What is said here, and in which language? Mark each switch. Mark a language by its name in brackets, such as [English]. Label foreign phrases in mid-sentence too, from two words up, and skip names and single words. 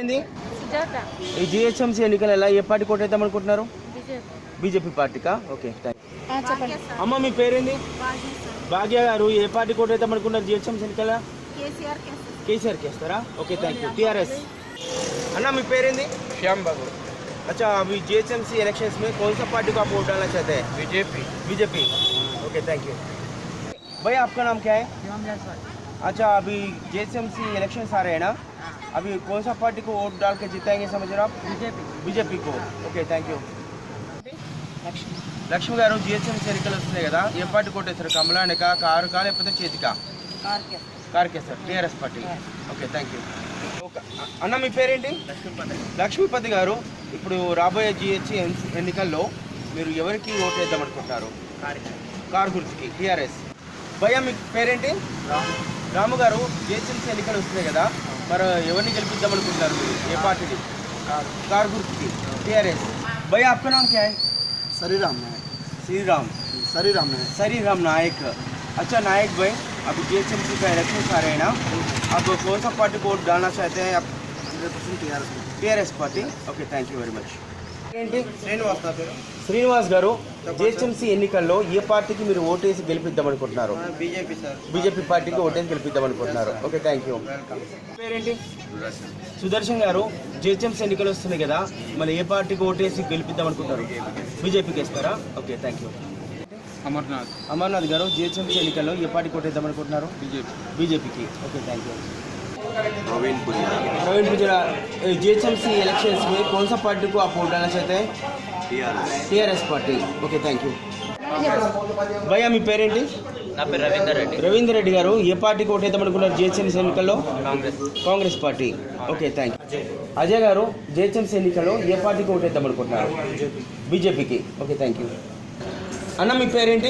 [Telugu] ఏంది ఈ జిహెచ్ఎంసీ ఎన్నికల ఏ పార్టీకి ఓటేద్దాం అనుకుంటున్నారు? బీజేపీ పార్టీకా? [English] okay, thank you. [Telugu] అమ్మ మీ పేరేంది? భాగ్య గారు, ఏ పార్టీకి ఓటేద్దాం అనుకుంటున్నారు జిహెచ్ఎంసీ ఎన్నికల? కేసీఆర్కి వేస్తారా? [English] okay, thank you. [Telugu] టీఆర్ఎస్. అన్న మీ పేరేంది? శ్యామ్ బాబు. [Hindi] अच्छा, अभी जीएचएमसी इलेक्शंस में कौन सा पार्टी को आप वोट डालना चाहते हैं? बीजेपी. [English] okay, thank you. [Hindi] भैया आपका नाम क्या है? अच्छा, अभी जीएचएमसी इलेक्शंस आ रहे हैं ना, अभी कौन सा पार्टी को वोट डाल के जिताएंगे समझ रहे हो आप? बीजेपी को. [English] okay, thank you. [Telugu] లక్ష్మి గారు, జిహెచ్ఎంసీ ఎన్నికలు వస్తున్నాయి కదా, ఏ పార్టీ కొట్టేస్తారు? కమలానికా, కారుకా, లేకపోతే చేతికా? కార్కే సార్, టీఆర్ఎస్ పార్టీ. [English] okay, thank you. [Telugu] అన్న మీ పేరేంటి? లక్ష్మీపతి గారు, ఇప్పుడు రాబోయే జిహెచ్ఎంసీ ఎన్నికల్లో మీరు ఎవరికి ఓటు వేద్దాం అనుకుంటున్నారు? కారు గుర్తుకి, టీఆర్ఎస్. భయ్యా మీ పేరేంటి? రాము గారు, జిహెచ్ఎంసీ ఎన్నికలు వస్తున్నాయి కదా, మరి ఎవరిని గెలిపిద్దాం అనుకుంటున్నారు మీరు? ఏ పార్టీని? కారు గుర్తుకి, టీఆర్ఎస్. [Hindi] భయ్యా आपका नाम क्या है? श्रीराम नायक. श्रीराम नायक. अच्छा नायक भाई, अभी जीएचएमसी का इलेक्शन आ रहे हैं ना, आप कौन सा पार्टी को वोट डालना चाहते हैं? आप? 100% [Telugu] టీఆర్ఎస్ పార్టీ. [English] okay, thank you very much. [Telugu] ఏంటి? శ్రీనివాస్ గారు, జిహెచ్ఎంసీ ఎన్నికల్లో ఏ పార్టీకి మీరు ఓటేసి గెలిపిద్దాం అనుకుంటున్నారు? బీజేపీ సార్. బీజేపీ పార్టీకి ఓటేసి గెలిపిద్దాం అనుకుంటున్నారు. [English] okay, thank you. [Telugu] పేరేంటి? సుదర్శన్ గారు, జిహెచ్ఎంసీ ఎన్నికలు వస్తున్నాయి కదా, మరి ఏ పార్టీకి ఓటేసి గెలిపిద్దాం అనుకుంటారు? బీజేపీకి వేస్తారా? [English] okay, thank you. [Telugu] అమర్నాథ్ గారు, జిహెచ్ఎంసీ ఎన్నికల్లో ఏ పార్టీకి ఓటేద్దాం అనుకుంటున్నారు? బీజేపీకి. [English] okay, thank you. [Hindi] प्रवीण पुजरा, जीएचएमसी इलेक्शंस में कौन सा पार्टी को आप वोट डालना चाहते हैं? टीआरएस पार्टी. ओके, [English] thank you. [Telugu] భయ్యా మీ పేరేంటి? నా పేరు రవీందర్ రెడ్డి గారు, ఏ పార్టీకి ఓటు వేద్దాం అనుకున్నారు జిహెచ్ఎంసీ ఎన్నికల్లో? కాంగ్రెస్ పార్టీ. [English] okay, thank you. [Telugu] అజయ్ గారు, జిహెచ్ఎంసీ ఎన్నికల్లో ఏ పార్టీకి ఓటు వేద్దాం అనుకుంటున్నారు? బీజేపీకి. [English] okay, thank you. [Telugu] అన్న మీ పేరేంటి?